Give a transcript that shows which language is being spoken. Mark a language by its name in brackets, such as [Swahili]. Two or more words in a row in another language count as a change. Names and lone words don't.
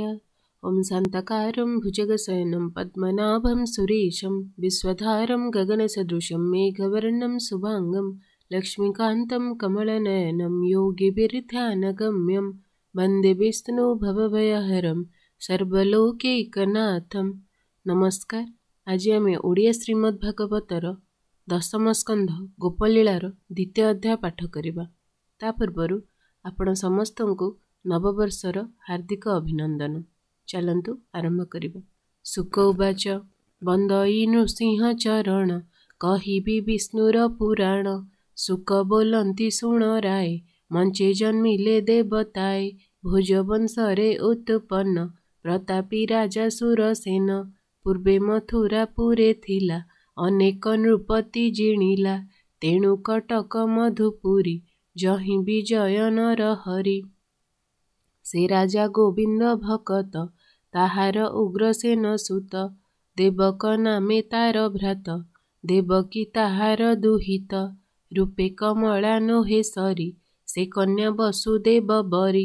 [Sanskrit] ॐ शान्तकारं भुजगशयनं पद्मनाभं सुरेशं विश्वधारं गगनसदृशं मेघवर्णं शुभाङ्गं लक्ष्मीकान्तं कमलनयनं योगिभिर्ध्यानगम्यं वन्दे विष्णु भवभयहरं सर्वलोकैकनाथं। [Odia] ନମସ୍କାର। ଆଜି ଆମ ଓଡ଼ିଆ ଶ୍ରୀମଦ୍ଭାଗବତର ଦଶମ ସ୍କନ୍ଧ ଗୋପଲୀଳାର ଦ୍ୱିତୀୟ ଅଧ୍ୟାୟ ପାଠ କରିବା। ତା ପୂର୍ବରୁ ଆପଣ ସମସ୍ତ କୁ ନବବର୍ଷର ହାର୍ଦ୍ଦିକ ଅଭିନନ୍ଦନ। ଚାଲନ୍ତୁ ଆରମ୍ଭ କରିବା। [Sanskrit] सुक उवाच [Odia] ବନ୍ଦଇ ନୃସିଂହ ଚରଣ କହିବି ବିଷ୍ଣୁର ପୁରାଣ। ଶୁକ ବୋଲନ୍ତି ଶୁଣ ରାୟ ମଞ୍ଚେ ଜନ୍ମିଲେ ଦେବତାଏ। ଭୋଜବଂଶରେ ଉତ୍ପନ୍ନ ପ୍ରତାପୀ ରାଜା ସୁରସେନ। ପୂର୍ବେ ମଥୁରାପୁରେ ଥିଲା ଅନେକ ନୃପତି ଜିଣିଲା। ତେଣୁ କଟକ ମଧୁପୁରୀ ଯହିଁ ବିଜୟ ନର ହରି। ସେ ରାଜା ଗୋବିନ୍ଦ ଭକତ ତାହାର ଉଗ୍ରସେନ ସୁତ। ଦେବକ ନାମେ ତାର ଭ୍ରାତ ଦେବକୀ ତାହାର ଦୁହିତ। ରୂପେ କମଳା ନୋହେ ସରି ସେ କନ୍ୟା ବସୁଦେବ ବରି।